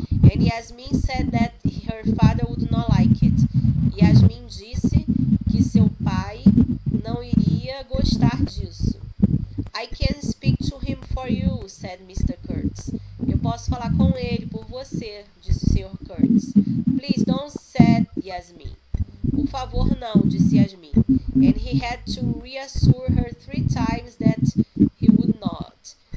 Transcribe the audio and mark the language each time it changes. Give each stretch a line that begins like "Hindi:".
English: And Yasmin said that her father would not like it.
Portuguese: Yasmin disse que seu pai não iria gostar disso.
English: I can speak to him for you, said Mr. Kurtz.
Portuguese: Eu posso falar com ele por você, disse o Sr. Kurtz.
English: Please don't, said Yasmin.
Portuguese: Por favor, não, disse Yasmin.
English: And he had to reassure her 3 times that he would not.